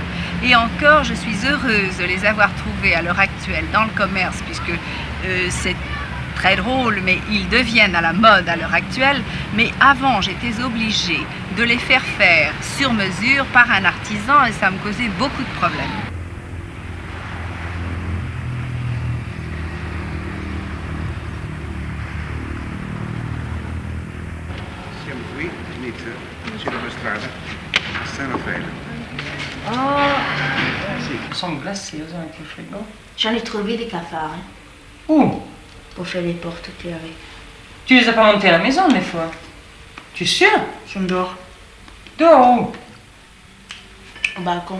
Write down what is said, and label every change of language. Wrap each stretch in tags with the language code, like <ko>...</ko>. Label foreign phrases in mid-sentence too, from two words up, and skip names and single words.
<fr>Et encore, je suis heureuse de les avoir trouvées à l'heure actuelle dans le commerce, puisque c'est très drôle, mais ils deviennent à la mode à l'heure actuelle. Mais avant, j'étais obligée de les faire sur mesure par un artisan et ça me causait beaucoup de problèmes.</fr> <it>Siamo qui, inizia, sulla strada, stanno fermi.</it> <fr>Ils sont glacés, ils ont été frigo. J'en ai trouvé des cafards hein, Où? pour faire les portes éclairées. Tu les as pas montés à la maison, des fois? Tu es sûr? Je dors Dehors où? au balcon.</fr>